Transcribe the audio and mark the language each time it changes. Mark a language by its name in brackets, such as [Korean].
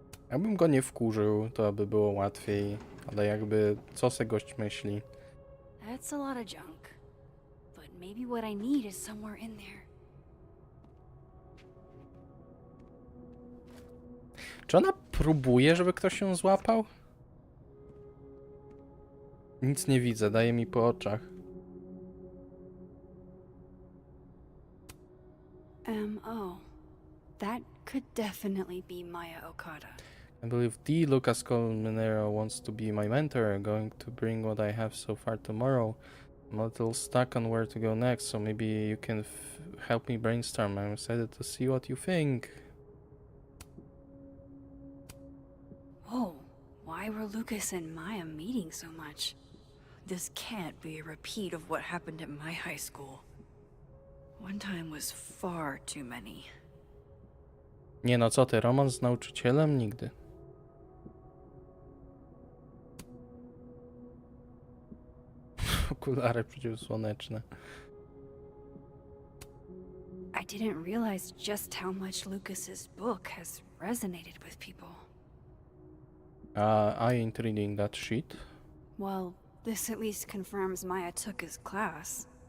[Polish] Jakbym go nie wkurzył, to by było łatwiej, ale jakby co se gość myśli. [English] That's a lot of junk. But maybe what I need is somewhere in there. [Polish] Czy ona próbuje, żeby ktoś ją złapał? Nic nie widzę, daje mi po oczach. [English] M.O. That could definitely be Maya Okada. I believe the Lucas Colmenero wants to be my mentor, going to bring what I have so far tomorrow. I'm a little stuck on where to go next, so maybe you can help me brainstorm. I'm excited to see what you think. Whoa, why were Lucas and Maya meeting so much? This can't be a repeat of what happened at my high school. One time was far too many. [Polish] Nie no, co ty, romans z nauczycielem? Nigdy. Okulary przeciwsłoneczne. [English] I didn't realize just how much Lucas's book has resonated with people. I ain't reading that shit. Well, this at least confirms Maya took his class.